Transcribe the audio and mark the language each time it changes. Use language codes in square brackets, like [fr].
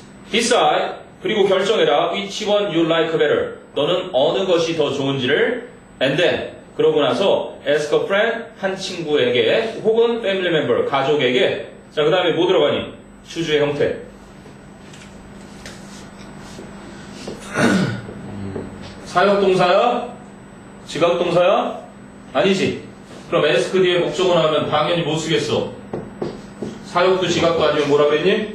[ko] Decide, 그리고 결정해라. [en] Which one you like better. [ko] 너는 어느 것이 더 좋은지를. [en] And then, [ko] 그러고 나서 [en] ask a friend, [ko] 한 친구에게 혹은 [en] family member, [ko] 가족에게. 자, 그 다음에 뭐 들어가니? 추주의 형태. 사역동사야? 지각동사야? 아니지. 그럼 ask 뒤에 목적어 나오면 당연히 못 쓰겠어. 사역도 지각도 아니면 뭐라 그랬니?